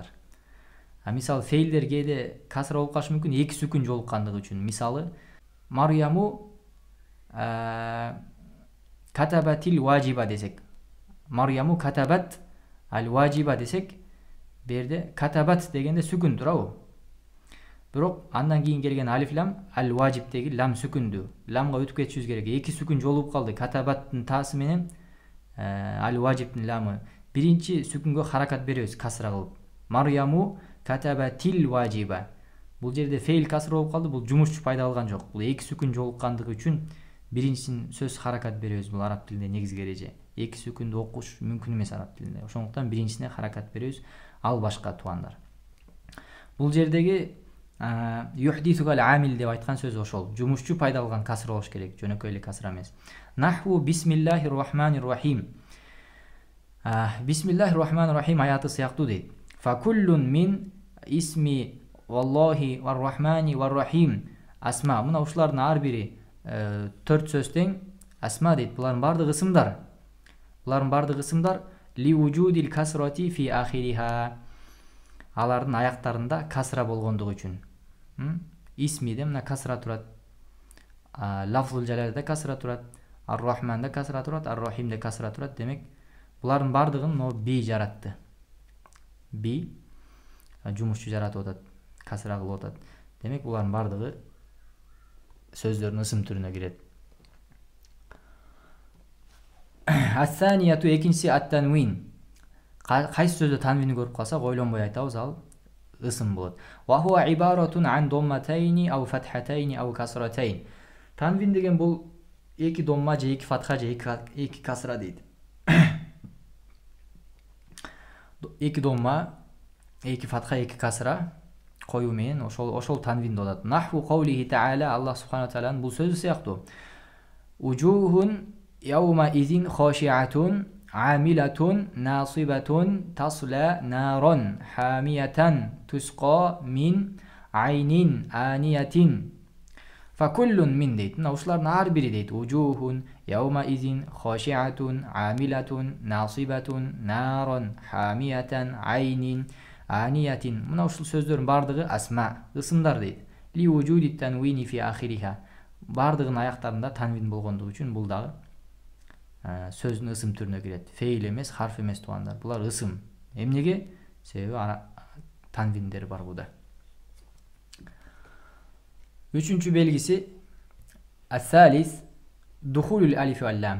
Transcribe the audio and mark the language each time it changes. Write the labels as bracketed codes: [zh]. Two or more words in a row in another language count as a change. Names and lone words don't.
[ky] Мисалы фейлдер кээде касра болуп калышы мүмкүн эки сүкүн жолуккандыгы үчүн. Мисалы [ar] مريم كتبت الواجبة [ky] десек, [ar] مريم كتبت الواجبة [ky] десек, берде катабат дегенде сүкүн турабы? Бирок андан кийин келген алиф лам аль-важибдеги лам сүкүндү. Ламга өтүп кетишибиз керек. Эки сүкүн жолуп калды. Катабаттын таасы менен аль-важибдин ламы. Биринчи сүкүнгө харакат беребиз касра кылып. [ar] مريم كتبت الواجبة. [ky] Бул жерде фейл касра болуп калды. Бул жумушчу пайда кылган жок. Бул эки сүкүн жолуккандыгы үчүн биринчисин сөз харакат беребиз. Бул араб тилинде негизги эреже. Эки сүкүндү окуш мүмкүн эмес араб тилинде. Ошондуктан биринчисине харакат беребиз. Ал башка, туугандар. Бул жердеги [ar] يحدثها العامل [ky] деп айткан сөз ошол. Жумушчу пайда кылган касра болуш керек. Жөнөкөй эле касра эмес. [ar] نحو بسم الله الرحمن الرحيم. بسم الله الرحمن الرحيم [ky] аяты сыяктуу дейт. [ar] فكل من اسم والله والرحمن والرحيم أسماء. [ky] Мына ушулардын ар бири 4 сөз тең асма дейт. Булардын бардыгы ысымдар. Булардын бардыгы ысымдар [ar] لوجود الكسرة في آخرها. [ky] Алардын аяктарында касра болгондугу үчүн. Исмиде мына касра турат. Лафзул жалалда касра турат. Ар-Рахманда касра турат, Ар-Рахимде касра турат. Демек, булардын бардыгын би жаратты. Би жумушчу жаратып атат, касра кылып атат. Демек, булардын бардыгы сөздөрдүн ысым түрүнө кирет. Ас-санияту экинчиси ат-танвин. Кайсы сөздө танвини көрүп калсак, ойлонбой айтабыз, ал ысым болот. [ar] وهو عبارة عن ضمتين أو فتحتين أو كسرتين. [ky] Танвин деген бул эки домма же эки фатха же эки касра дейт. Эки домма, эки фатха, эки касра коюу менен ошол танвин болот атат. [ar] نحو قوله تعالى, [ky] Аллах субханаху тааланын бул сөзү сыяктуу. [ar] وجوه يومئذ خاشعة عاملة ناصبة تصلى نارا حامية تسقى من عين آنية فكل من дейт. [ky] Ушулардын ар бири дейт. [ar] وجوه يومئذ خاشعة عاملة ناصبة نارا حامية عين آنية. [ky] Мына ушул сөздөрдүн бардыгы асма, ысымдар дейт. [ar] Ли وجود التنوين في آخرها. [ky] Бардыгынын аяктарында танвин болгондугу үчүн бул дагы сөздүн ысым түрүнө кирет. Фейл эмес, харф эмес, туугандар. Булар ысым. Эмнеге? Себеби танвиндер бар буда. Үчүнчү белгиси [ar] الثالث دخول الألف واللام.